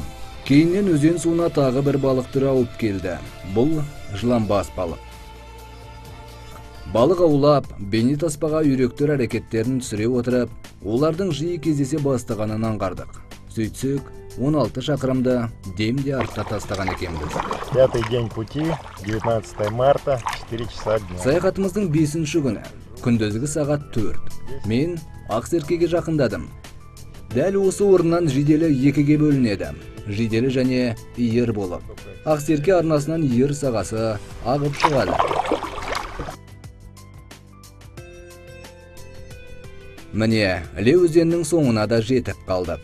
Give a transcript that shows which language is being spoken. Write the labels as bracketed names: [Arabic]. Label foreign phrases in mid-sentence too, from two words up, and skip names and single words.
[Kazakh] Кейіннен өзен суына тағы бір балық түрі ауып келді. Бұл жыланбас балық. Балық аулап, бейнетаспаға үйректер әрекеттерін түсіре отырып, олардың жиі кездесе бастағанын аңғардық. Сөйтсек, 16 шақырымды демде артта тастаған екенбіз. [Russian] 5-й день пути, 19 марта, 4 часа дня. [Kazakh] Саяхатымыздың 5-ші күні, күндізгі сағат 4. Мен Ақсеркеге жақындадым. Дәл осы орыннан жиделі 2-ге бөлінеді. Жиделі және иір болып. Ақсерке арнасынан иір сағасы ағып шығады. Міне, Іле өзенінің соңына да жетіп қалдық.